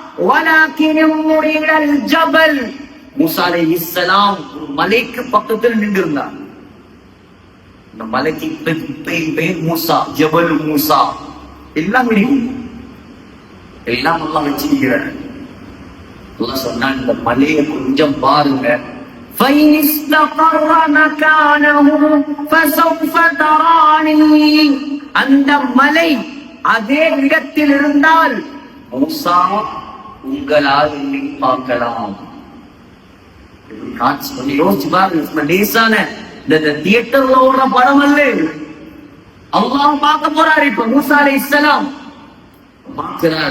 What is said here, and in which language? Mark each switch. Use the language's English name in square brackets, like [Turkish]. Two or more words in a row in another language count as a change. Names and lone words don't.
[Tamil] ஜபல் மூசா அலைஹிஸ்ஸலாம் ஒரு மலைக்கு பக்கத்தில் நின்றிருந்தார். இந்த மலைக்கு பேர் மூசா, ஜபல் மூசா. எல்லாம் எல்லாம் எல்லாம் வச்சிருக்கிறார். சொன்னான், இந்த மலையை கொஞ்சம் பாருங்க. [Arabic] فَإِنِ اسْتَقَرَّ مَكَانَهُ فَسَوْفَ تَرَانِي. [Tamil] அந்த மலை அதே இடத்தில் இருந்தால் மூசா உங்களால் என்னை பார்க்கலாம். யோசிச்சு பாருங்க. லேசான இந்த தியேட்டர்ல ஓடுற படம் அல்ல. அல்லாஹ் பார்க்க போறாரு. இப்ப மூசா அலைஹிஸ்ஸலாம் பார்க்கிறார்.